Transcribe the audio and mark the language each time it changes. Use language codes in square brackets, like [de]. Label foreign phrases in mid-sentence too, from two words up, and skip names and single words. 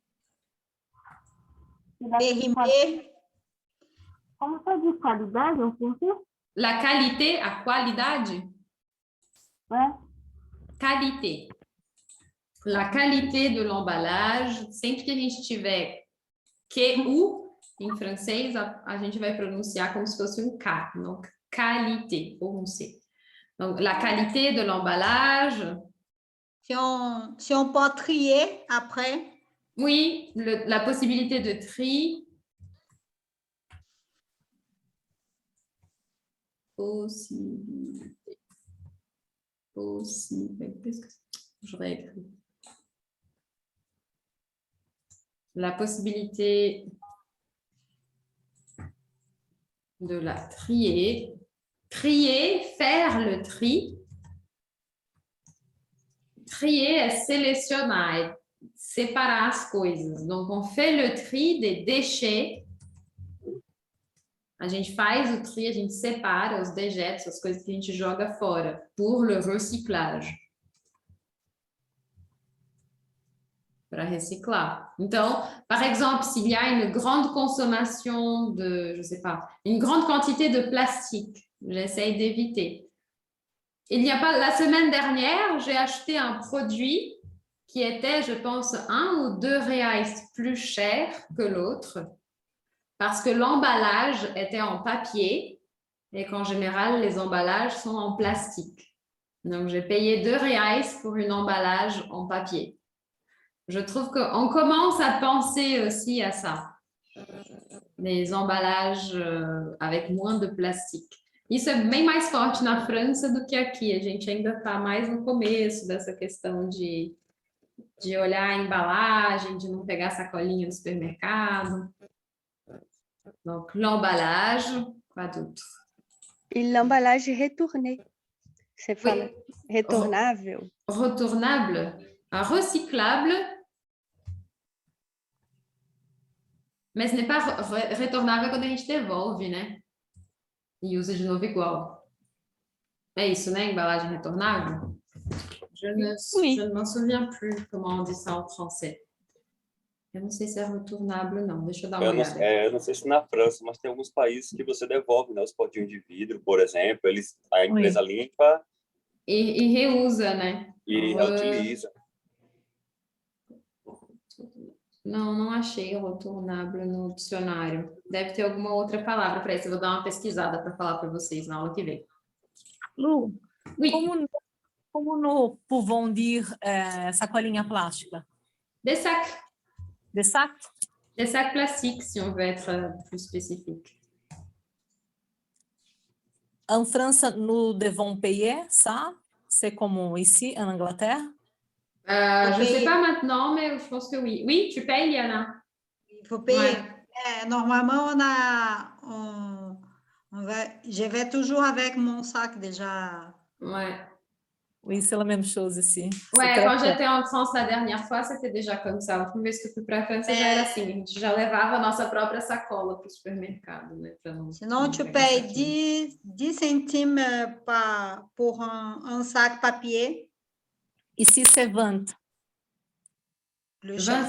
[fr] Périmer. [pt] Como você diz qualidade, eu senti? [fr] La qualité, [pt] a qualidade? É. [fr] Qualité. La qualité de l'emballage. [pt] Sempre que a gente tiver que ou, em francês, a gente vai pronunciar como se fosse um K. [fr] Donc, qualité, [pt] ou um C. [fr] Donc, la qualité de l'emballage. Si on peut trier après. Oui, la possibilité de tri. Possibilité. Qu'est-ce que j'aurais écrit? La possibilité de la trier. Trier, faire le tri. [pt] Trier é selecionar, é separar as coisas. [fr] Donc, on fait le tri des déchets [pt] A gente faz o tri, a gente separa os dejetos, as coisas que a gente joga fora, [fr] pour le recyclage. [pt] Para reciclar. Então, [fr] par exemple, s'il y a une grande consommation de, je sais pas, une grande quantité de plastique, j'essaye d'éviter. Il n'y a pas, la semaine dernière, j'ai acheté un produit qui était, je pense, 1 ou 2 reais plus cher que l'autre parce que l'emballage était en papier et qu'en général, les emballages sont en plastique. Donc, j'ai payé 2 reais pour un emballage en papier. Je trouve qu'on commence à penser aussi à ça. Les emballages avec moins de plastique. [pt] Isso é bem mais forte na França do que aqui. A gente ainda está mais no começo dessa questão de olhar a embalagem, de não pegar sacolinha no supermercado. [fr] Donc, l'emballage, quoi d'autre? E l'emballage retourné. [pt] Você fala [fr] Oui. [pt] retornável? [fr] Retournable, recyclable, [pt] mas [fr] ce n'est pas [pt] retornável quando a gente devolve, né? E usa de novo igual. É isso, né? Embalagem retornável? [fr] Je ne m'en souviens plus comment on dit ça en français. [pt] Eu não sei se é retournable, não. Deixa eu dar uma olhada. Eu não sei se na França, mas tem alguns países que você devolve, né? Os potinhos de vidro, por exemplo, a empresa limpa E reusa, né? e reutiliza. Não, não achei retornável no dicionário. Deve ter alguma outra palavra para isso. Eu vou dar uma pesquisada para falar para vocês na aula que vem. Lu, [fr] Oui. como nous pouvons dire [pt] sacolinha plástica? [fr] Des sacs. Des sacs? Des sacs plastiques, si on veut être plus spécifique. En France, nous devons payer ça? C'est comme ici, en Angleterre? Faut Je ne sais payer. pas maintenant, mais je pense que oui. Oui, tu payes, Liana? Il faut payer. Ouais. Normalement, je vais toujours avec mon sac déjà. Ouais. Oui, c'est la même chose ici. Ouais, C'est quand très j'étais en France la dernière fois, c'était déjà comme ça. [pt] A última vez que eu fui para a França já era assim. A gente já levava a nossa própria sacola para o supermercado, né? [fr] Sinon, tu payes 10 centimes pour un sac papier. Ici, c'est 20. Plus 20